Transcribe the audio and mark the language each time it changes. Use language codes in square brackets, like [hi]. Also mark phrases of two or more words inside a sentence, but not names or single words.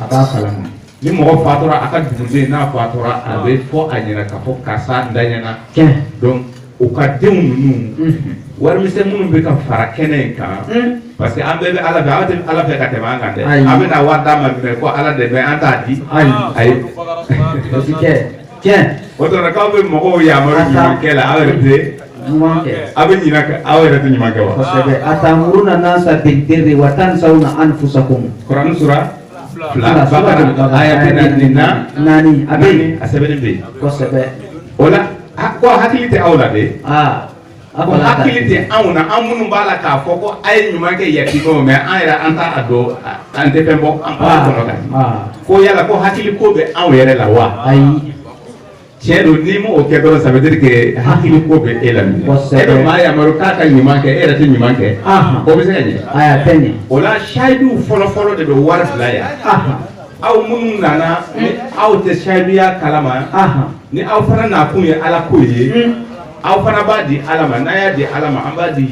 [bm] a b'a kalama ni mɔgɔ fatura a ka duguden n'a fatura a bɛ fɔ a ɲɛna k'a fɔ karisa n da ɲɛna donc u ka denw ninnu warimisɛn minnu bɛ ka fara kɛnɛ in kan [fr] parce que [bm] an bɛɛ bɛ ala fɛ aw tɛ ala fɛ ka tɛmɛ an kan dɛ an bɛ na wari d'a ma mɛ ko ala de bɛ an t'a di ayi o tuma k'aw bɛ mɔgɔw yamaru ɲumankɛ la aw yɛrɛ tɛ aw bɛ ɲina kɛ aw yɛrɛ tɛ ɲuman kɛ wa [ar] kosɛbɛ أتأمرون الناس بالبر و تنسون أنفسكم [bm] Quran sura fila Bakara ayat nani a sɛbɛnnen bɛ yen kosɛbɛ o la ko hakili tɛ aw la de ko hakili tɛ anw na an minnu b'a la k'a fɔ ko a ye ɲuman kɛ yatimɛw mɛ an yɛrɛ an t'a dɔn an tɛ fɛn bɔ an b'a kɔnɔ kan ko yala ko hakili ko bɛ anw yɛrɛ la wa ayi tiɲɛ don ni m'o kɛ dɔrɔn [fr] ça veut dire que [bm] hakili ko bɛ e la minɛ e bɛ maa yamaru k'a ka ɲuman kɛ e yɛrɛ tɛ ɲuman kɛ o bɛ se ka ɲɛ ayi a tɛ ɲɛ o la sahidu fɔlɔfɔlɔ de bɛ wari bila yan aw minnu nana ni aw tɛ sahiduya kalama ni aw fana nakun ye ala ko ye aw fana b'a di ala ma n'a y'a di ala ma an b'a di